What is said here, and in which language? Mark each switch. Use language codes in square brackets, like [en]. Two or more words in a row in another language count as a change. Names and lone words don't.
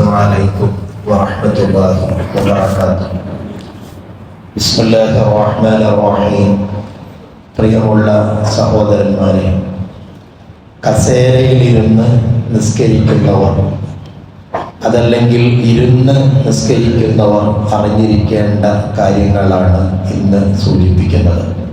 [ar] عليكم ورحمة الله وبركاته. بسم الله الرحمن الرحيم. [ml] പ്രിയമുള്ള സഹോദരന്മാരെ, കസേരയിലിരുന്ന് നിസ്കരിക്കുന്നവർ അതല്ലെങ്കിൽ ഇരുന്ന് നിസ്കരിക്കുന്നവർ അറിഞ്ഞിരിക്കേണ്ട കാര്യങ്ങളാണ് ഇന്ന് സൂചിപ്പിക്കുന്നത്.